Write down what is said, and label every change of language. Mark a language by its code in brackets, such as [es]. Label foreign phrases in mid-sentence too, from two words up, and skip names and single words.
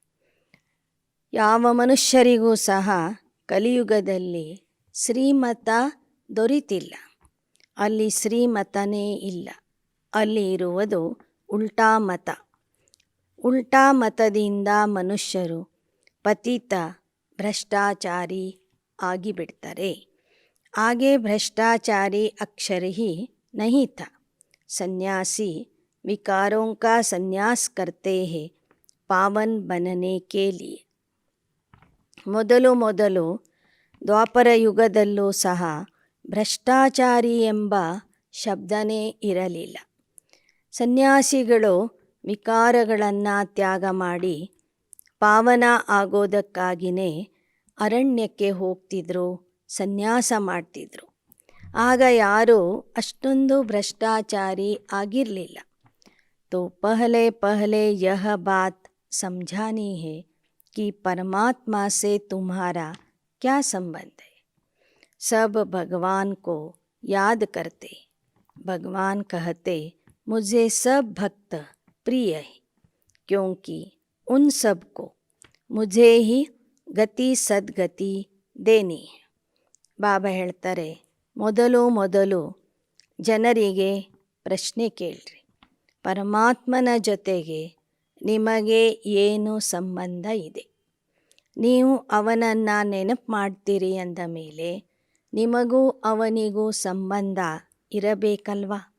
[kn] ಯಾವ ಮನುಷ್ಯರಿಗೂ ಸಹ ಕಲಿಯುಗದಲ್ಲಿ ಶ್ರೀಮತ ದೊರೀತಿಲ್ಲ. ಅಲ್ಲಿ ಶ್ರೀಮತನೇ ಇಲ್ಲ, ಅಲ್ಲಿ ಇರುವುದು ಉಲ್ಟಾ ಮತ. ಉಲ್ಟಾ ಮತದಿಂದ ಮನುಷ್ಯರು ಪತಿತ ಭ್ರಷ್ಟಾಚಾರಿ ಆಗಿಬಿಡ್ತಾರೆ. [hi] आगे भ्रष्टाचारी अक्षर ही नहीं था. सन्यासी विकारों का संन्यास करते हैं पावन बनने के लिए. [kn] ಮೊದಲು ದ್ವಾಪರ ಯುಗದಲ್ಲೂ ಸಹ ಭ್ರಷ್ಟಾಚಾರಿ ಎಂಬ ಶಬ್ದನೇ ಇರಲಿಲ್ಲ. ಸನ್ಯಾಸಿಗಳು ವಿಕಾರಗಳನ್ನು ತ್ಯಾಗ ಮಾಡಿ ಪಾವನ ಆಗೋದಕ್ಕಾಗಿಯೇ ಅರಣ್ಯಕ್ಕೆ ಹೋಗ್ತಿದ್ರು, ಸನ್ಯಾಸ ಮಾಡ್ತಿದ್ರು. ಆಗ ಯಾರೂ ಅಷ್ಟೊಂದು ಭ್ರಷ್ಟಾಚಾರಿ ಆಗಿರಲಿಲ್ಲ. [hi] तो पहले यह बात समझानी है कि परमात्मा से तुम्हारा क्या संबंध है. सब भगवान को याद करते. भगवान कहते, मुझे सब भक्त प्रिय है, क्योंकि उन सब को मुझे ही गति सद्गति देनी है. [kn] ಬಾಬಾ ಹೇಳ್ತಾರೆ, ಮೊದಲು ಜನರಿಗೆ ಪ್ರಶ್ನೆ ಕೇಳ್ರಿ, ಪರಮಾತ್ಮನ ಜೊತೆಗೆ ನಿಮಗೆ ಏನು ಸಂಬಂಧ ಇದೆ? ನೀವು ಅವನನ್ನು ನೆನಪು ಮಾಡ್ತೀರಿ ಅಂದ ಮೇಲೆ ನಿಮಗೂ ಅವನಿಗೂ ಸಂಬಂಧ ಇರಬೇಕಲ್ವಾ?